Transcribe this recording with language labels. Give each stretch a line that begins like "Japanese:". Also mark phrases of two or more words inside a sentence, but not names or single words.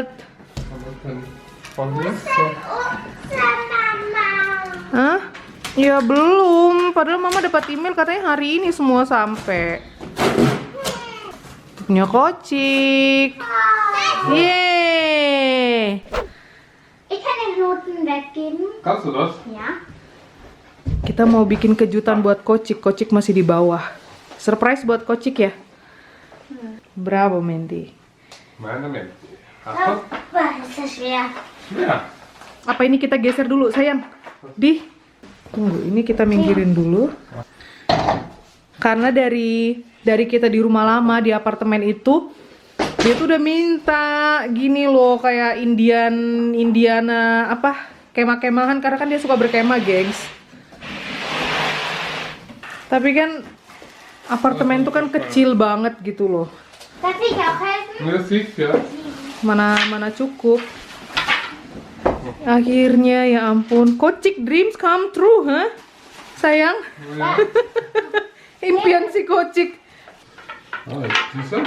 Indonesian: Van Nessa. Hah? Ya belum, padahal mama dapat email katanya hari ini semua sampai. Punya kocik. Yeay.
German: Ich kann den Knoten weggeben. Kannst du das? Ja.
Indonesian: Kita mau bikin kejutan buat kocik. Kocik masih di bawah. Surprise buat kocik ya? Bravo, Mandy.
German: Meine Menti. Hast Wah, ist das schwer. du? Ja.
Indonesian: Apa ini kita geser dulu, sayang? Tunggu, ini kita minggirin dulu. Karena dari kita di rumah lama, di apartemen itu, dia tuh udah minta gini loh, kayak Indiana apa? Kemah-kemahan, karena kan dia suka berkemah, gengs. Tapi kan apartemen tuh kan kecil banget gitu loh.
German: Darf ich auch helfen? Ja, sicher.
Indonesian: Mana cukup. Akhirnya ya ampun, kocik
English: dreams come true,
Indonesian: huh? Sayang,
German: Ja.
Indonesian: impian si kocik.
German: Ah, siehst du?